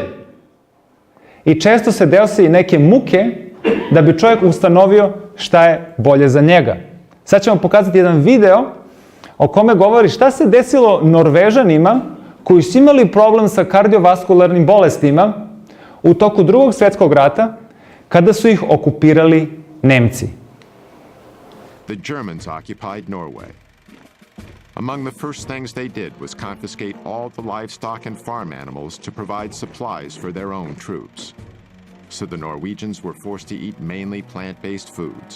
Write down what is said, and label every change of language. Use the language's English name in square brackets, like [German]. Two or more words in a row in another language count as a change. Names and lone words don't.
[Bosnian] I često se desi i neke muke da bi čovjek ustanovio šta je bolje za njega. Sad ćemo pokazati jedan video o kome govori šta se desilo Norvežanima koji su imali problem sa kardiovaskularnim bolestima u toku Drugog svjetskog rata kada su ih okupirali Nemci. [English] The Germans occupied Norway. Among the first things they did was confiscate all the livestock and farm animals to provide supplies for their own troops. So the Norwegians were forced to eat mainly plant-based foods.